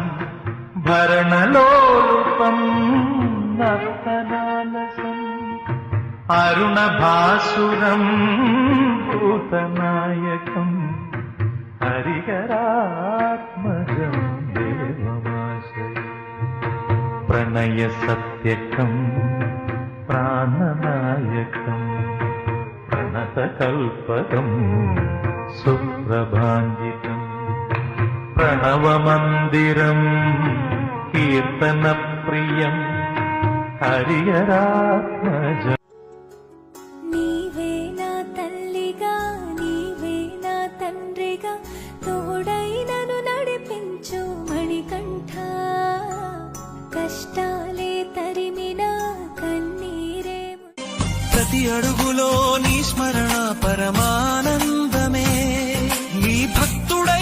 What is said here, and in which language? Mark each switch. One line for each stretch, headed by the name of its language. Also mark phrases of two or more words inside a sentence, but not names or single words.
Sanskrit: ഭരണലോലുപം നർത്തനാലസം അരുണഭാസുരം ഭൂതനായകം ഹരിഹരാത്മജം ദേവമാശ്രയം പ്രണയസത്യകം പ്രാണനായകം പ്രണതകൽപകം സുപ്രഭാഞ്ജിതം പ്രണവമന്ദിരം കീർത്തനപ്രിയം ഹരിഹരാത്മജം
Telugu: నీవే నా తల్లిగా నీవే నా తండ్రిగా తోడై నన్ను నడిపించు మణికంఠ కష్టాలే తరిమిన కన్నీరే ప్రతి అడుగులో నీ స్మరణ పరమానందమే నీ భక్తుడై